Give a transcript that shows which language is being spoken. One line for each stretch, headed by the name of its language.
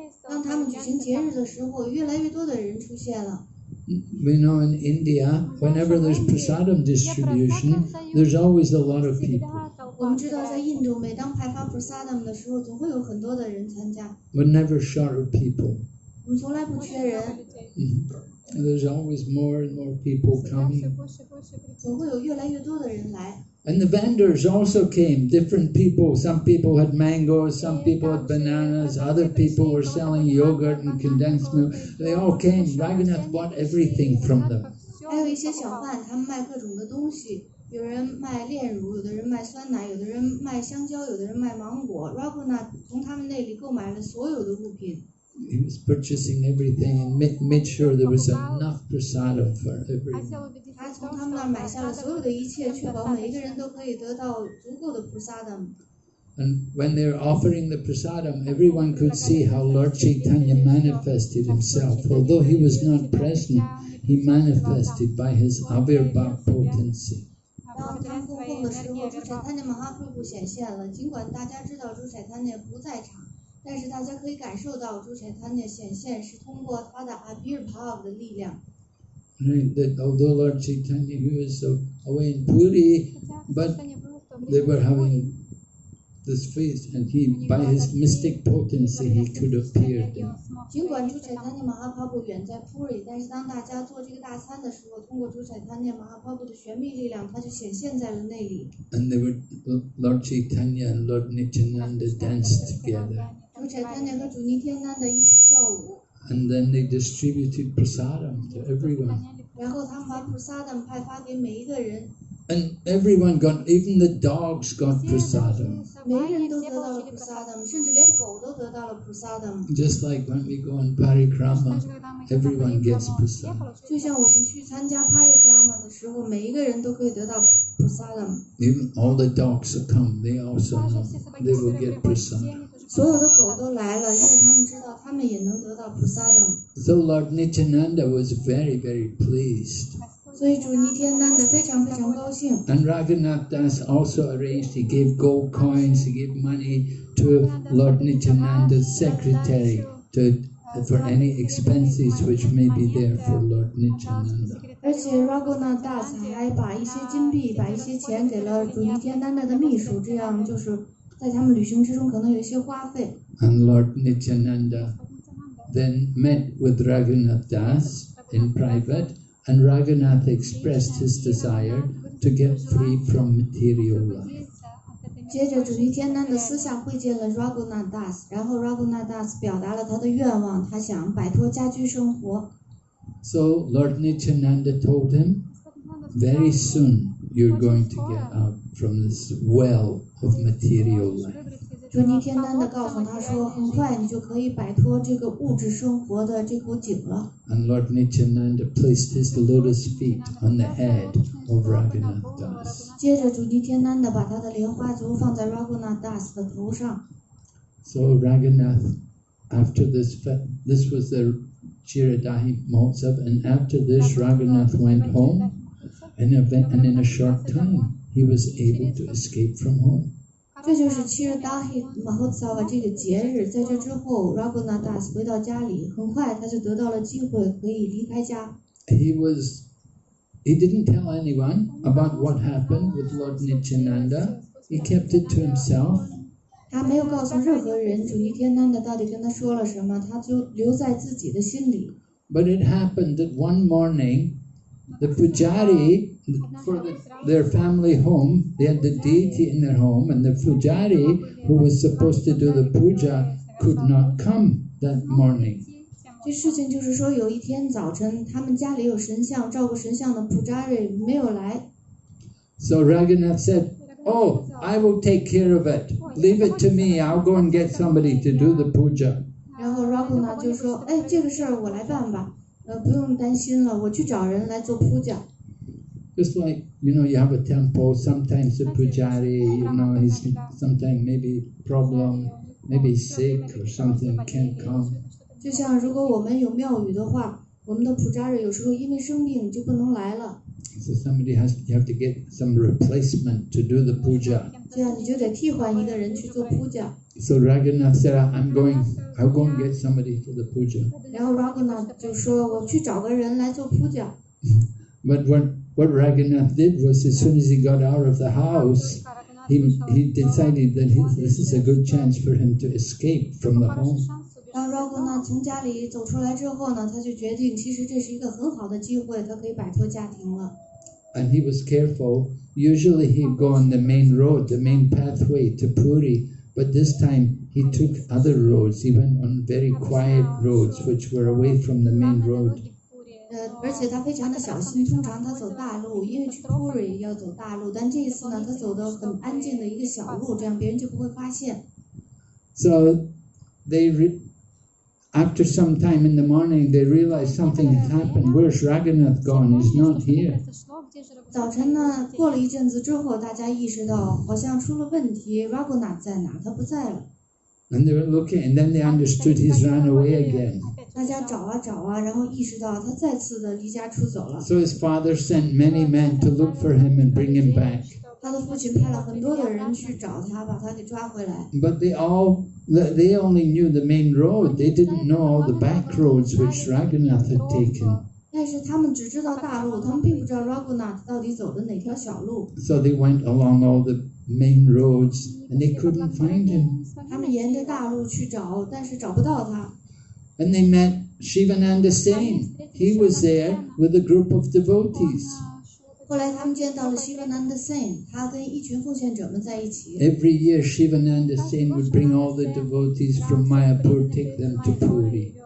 Chinese: 当他们举行节日的时候，越来越多的人出现了。
English: We know in India, whenever there's prasadam distribution, there's always a lot of people.
Chinese: 我们知道，在印度，每当派发 prasadam 的时候，总会有很多的人参加。
English: We're never short of people.
Chinese: 我们从来不缺人。
English: There's always more and more people coming.
Chinese: 总会有越来越多的人来。
English: And the vendors also came, different people. Some people had mangoes, some people had bananas, other people were selling yogurt and condensed milk. They all came. Ragunath bought everything from them.
Chinese: 还有一些小贩，他们卖各种的东西，有人卖炼乳，有的人卖酸奶，有的人卖香蕉，有的人卖芒果。 Ragunath 从他们那里购买了所有的物品。
English: He was purchasing everything and made sure there was enough prasadam for everyone.
Chinese: 他从他们那儿买下了所有的一切，确保每一个人都可以得到足够的 prasadam。
English: And when they were offering the prasadam, everyone could see how Lord Chaitanya manifested himself. Although he was not present, he manifested by his avirbhav potency.
Chinese: 当他们供奉的时候，朱彩他涅马哈普显现了。尽管大家知道朱彩他涅不在场，但是大家可以感受到朱彩他涅显现是通过他的 avirbhav 的力量。
English: Right, that although Lord Chaitanya, he was away in Puri, but they were having this feast, and he, by his mystic potency, he could appear there.
Chinese: 尽管朱彩他涅马哈帕布远在 Puri， 但是当大家做这个大餐的时候，通过朱彩他涅马哈帕布的玄秘力量，他就显现在了那里。
English: And they were Lord Chaitanya and Lord Nityananda danced together.
Chinese: 朱彩他涅和主尼天南的一起跳舞。
English: And then they distributed prasadam to everyone.
Chinese: 然后他们把 prasadam 派发给每一个人。
English: And everyone got, even the dogs got prasadam.
Chinese: 每个人都得到了 prasadam， 甚至连狗都得到了 prasadam。
English: Just like when we go on parikrama, everyone gets prasadam.
Chinese: 就像我们去参加 parikrama 的时候，每一个人都可以得到 prasadam。
English: Even all the dogs will come, they also know, they will get prasadam.
Chinese: 所有的狗都来了，因为他们知道他们也能得到 prasadam。
English: So Lord Nityananda was very, very pleased.
Chinese: 所以主尼天南的非常非常高兴。
English: And Ragunath Das also arranged, he gave gold coins, he gave money to Lord Nityananda's secretary for any expenses which may be there for Lord Nityananda.
Chinese: 而且 Ragunath Das 还把一些金币、把一些钱给了主尼天南的秘书，这样就是在他们旅行之中可能有一些花费。
English: And Lord Nityananda then met with Ragunath Das in private, and Ragunath expressed his desire to get free from material life.
Chinese: 接着主尼天南的私下会见了 Ragunath Das， 然后 Ragunath Das 表达了他的愿望，他想摆脱家居生活。
English: So Lord Nityananda told him, very soon you're going to get out from this well of material life.
Chinese: 主尼天丹的告诉他说，很快你就可以摆脱这个物质生活的这口井了。
English: And Lord Nityananda placed his lotus feet on the head of Ragunath Das.
Chinese: 接着主尼天丹的把他的莲花足放在 Ragunath Das 的头上。
English: So Ragunath, after this was the Chiradahi Mahotsav, and after this Ragunath went home, and in a short time he was able to escape from home.
Chinese: 这就是 Chiradahi Mahotsav 这个节日，在这之后 Ragunath Das 回到家里，很快他就得到了机会可以离开家。
English: He didn't tell anyone about what happened with Lord Nityananda. He kept it to himself.
Chinese: 他没有告诉任何人主尼天丹的到底跟他说了什么，他就留在自己的心里。
English: But it happened that one morning, the pujari for their family home, they had the deity in their home, and the pujari who was supposed to do the puja could not come that morning.
Chinese: 这事情就是说，有一天早晨，他们家里有神像，照顾神像的 pujari 没有来。
English: So Ragunath said, "Oh, I will take care of it. Leave it to me. I'll go and get somebody to do the puja."
Chinese: 然后 Ragunath 就说：“哎，这个事儿我来办吧，不用担心了，我去找人来做puja。”
English: Just like, you have a temple, sometimes the pujari, he's sometimes maybe problem, maybe sick or something, can't come.
Chinese: 就像如果我们有庙宇的话，我们的pujari有时候因为生病就不能来了。
English: So you have to get some replacement to do the puja.
Chinese: 这样你就得替换一个人去做puja。
English: So Ragunath said, I'll go and get somebody for the puja.
Chinese: 然后 Ragunath 就说，我去找个人来做puja。
English: But what Ragunath did was, as soon as he got out of the house, he decided that this is a good chance for him to escape from the home.
Chinese: 当 Ragunath 从家里走出来之后呢，他就决定，其实这是一个很好的机会，他可以摆脱家庭了。
English: And he was careful. Usually he'd go on the main road, the main pathway to Puri, but this time he took other roads. He went on very quiet roads, which were away from the main road.
Chinese: 而且他非常的小心，通常他走大路，因为去 Puri 要走大路，但这一次呢，他走的很安静的一个小路，这样别人就不会发现。
English: So after some time in the morning, they realized something had happened. Where's Ragunath gone? He's not here.
Chinese: 早晨呢，过了一阵子之后，大家意识到好像出了问题 ，Ragunath 在哪？他不在了。
English: And they were looking, and then they understood he's run away again.
Chinese: 大家找啊找啊，然后意识到他再次的离家出走了。
English: So his father sent many men to look for him and bring him back.
Chinese: 他的父亲派了很多的人去找他，把他给抓回来。
English: But they only knew the main road. They didn't know all the back roads which Ragunath had taken.
Chinese: 但是他们只知道大路，他们并不知道 Ragunath 到底走的哪条小路。
English: So they went along all the main roads, and they couldn't find him.
Chinese: 他们沿着大路去找，但是找不到他。
English: And they met Shivananda Sen. He was there with a group of devotees.
Chinese: 后来他们见到了 Shivananda Sen， 他跟一群奉献者们在一起。
English: Every year Shivananda Sen would bring all the devotees from Mayapur, take them to Puri.